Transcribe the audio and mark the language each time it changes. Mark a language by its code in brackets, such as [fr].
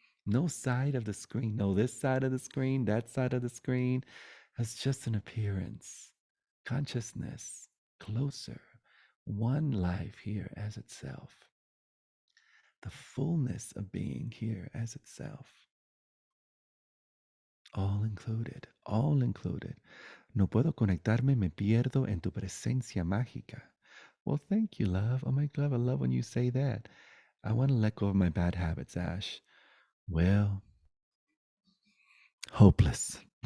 [en] No side of the screen. No, this side of the screen, that side of the screen. It's just an appearance. Consciousness closer. One life here as itself. The fullness of being here as itself. All included. All included. [es] No puedo conectarme, me pierdo en tu presencia mágica. [en] Well, thank you, love. Oh my God, I love when you say that. I want to let go of my bad habits, Ash. Well, hopeless.